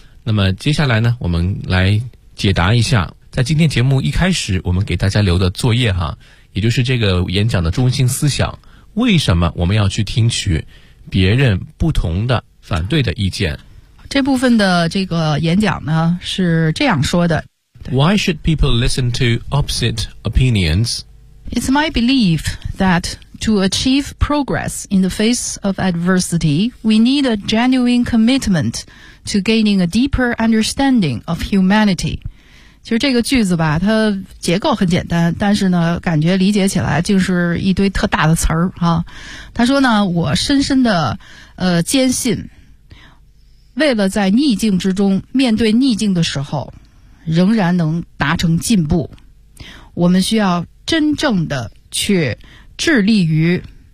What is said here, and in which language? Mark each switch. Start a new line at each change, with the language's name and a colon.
Chinese: 那么接下来呢，我们来解答一下，在今天节目一开始我们给大家留的作业哈，也就是这个演讲的中心思想，为什么我们要去听取别人不同的反对的意见。这部分的这个演讲呢，是这样说的。
English: Why should people listen to opposite opinions? It's my belief that to achieve progress in the face of adversity, we need a genuine commitment to gaining a deeper understanding of humanity.
Chinese: 其实这个句子吧，它结构很简单，但是呢，感觉理解起来就是一堆特大的词儿啊。他说呢，我深深的坚信，为了在逆境之中面对逆境的时候，仍然能达成进步，我们需要真正的去致力于